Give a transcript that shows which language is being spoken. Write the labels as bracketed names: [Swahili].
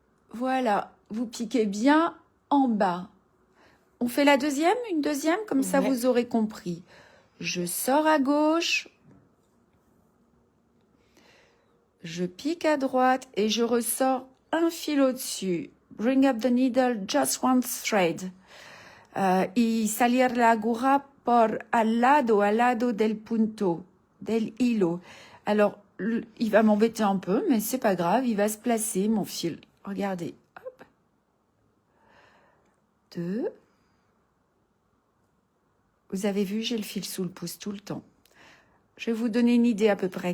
[French] Voilà, vous piquez bien en bas. On fait la deuxième, une deuxième, comme ça Ouais. vous aurez compris. Je sors à gauche, je pique à droite et je ressors un fil au-dessus. [English] Bring up the needle, just one thread. [Spanish] Y salir la aguja por al lado del punto, del hilo. [French] Alors, il va m'embêter un peu, mais c'est pas grave, il va se placer, mon fil. Regardez. Hop. 2. Vous avez vu, j'ai le fil sous le pouce tout le temps. Je vais vous donner une idée à peu près.